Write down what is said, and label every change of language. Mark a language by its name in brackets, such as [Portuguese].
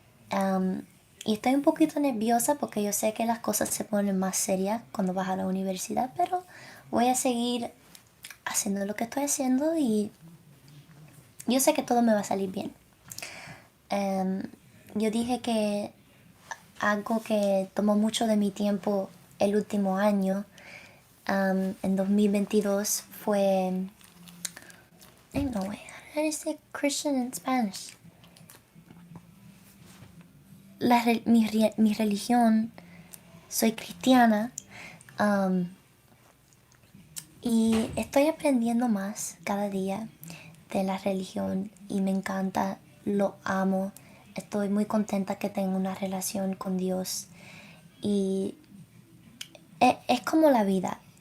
[Spanish] Am, y estoy un poquito nerviosa porque yo sé que las cosas se ponen más serias cuando vas a la universidad, pero voy a seguir haciendo lo que estoy haciendo y yo sé que todo me va a salir bien. Em, yo dije que algo que tomó mucho de mi tiempo el último año, en 2022, fue... [English] No way, how do I say Christian in Spanish? [Spanish] Mi religión, soy cristiana, um, y estoy aprendiendo más cada día de la religión y me encanta, lo amo, estoy muy contenta que tengo una relación con Dios y es como la vida.